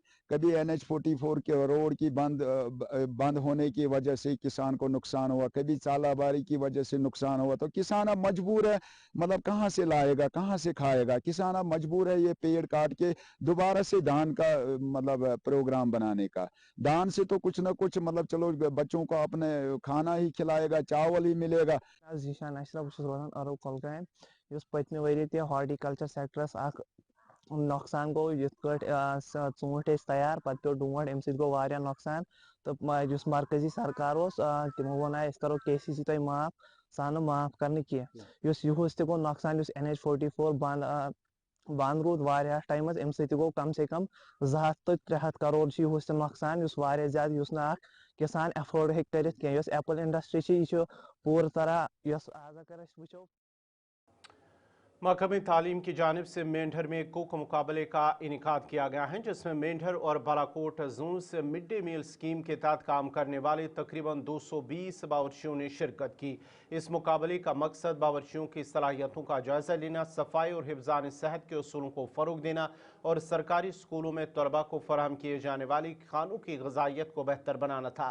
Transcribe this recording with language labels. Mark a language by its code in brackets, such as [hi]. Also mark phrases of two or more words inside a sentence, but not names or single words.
[ur] کبھی NH-44 کے روڈ کی بند ہونے کی وجہ سے کسان کو نقصان ہوا، کبھی چالابازی کی وجہ سے نقصان ہوا، تو کسان اب مجبور ہے، مطلب کہاں سے لائے گا، کہاں سے کھائے گا. کسان اب مجبور ہے یہ پیڑ کاٹ کے دوبارہ سے دھان کا مطلب پروگرام بنانے کا. دھان سے تو کچھ نہ کچھ مطلب چلو بچوں کو اپنے کھانا ہی کھلائے گا، چاول ہی ملے گا. [ks] जीशान अशरफ रोजान अरब कलगाम पत्मे वरी ते हॉर्टिकल्चर सेक्टरस نۄقصان گوٚو یِتھ کٲٹھۍ ژوٗنٛٹھۍ ٲسۍ تیار پَتہٕ پیوٚو ڈونٛٹھ اَمہِ سۭتۍ گوٚو واریاہ نۄقصان تہٕ یُس مرکزی سرکار اوس تِمو ووٚن أسۍ کَرو KCC تۄہہِ معاف سُہ آو نہٕ معاف کرنہٕ کینٛہہ یُس یِہُس تہِ گوٚو نۄقصان یُس NH-44 بنٛد روٗد واریاہس ٹایمس اَمہِ سۭتۍ تہِ گوٚو [ur] کم سے کم [ks] 200 تہٕ 300 کَرور چھُ یِہُس تہِ نۄقصان یُس واریاہ زیادٕ یُس نہٕ اکھ کِسان ایفٲرڈ ہیٚکہِ کٔرِتھ کینٛہہ یۄس [en] apple industry [ks] چھِ یہِ چھِ پوٗرٕ طرح یۄس آز اگر أسۍ وٕچھو [ur] محکمہ تعلیم کی جانب سے مینڈھر میں [en] cook [ur] مقابلے کا انعقاد کیا گیا ہے، جس میں مینڈھر اور بالاکوٹ زون سے [en] mid day meal scheme [ur] کے تحت کام کرنے والے تقریباً 220 باورچیوں نے شرکت کی. اس مقابلے کا مقصد باورچیوں کی صلاحیتوں کا جائزہ لینا، صفائی اور حفظان صحت کے اصولوں کو فروغ دینا اور سرکاری اسکولوں میں طلبہ کو فراہم کیے جانے والے کھانوں کی غذائیت کو بہتر بنانا تھا.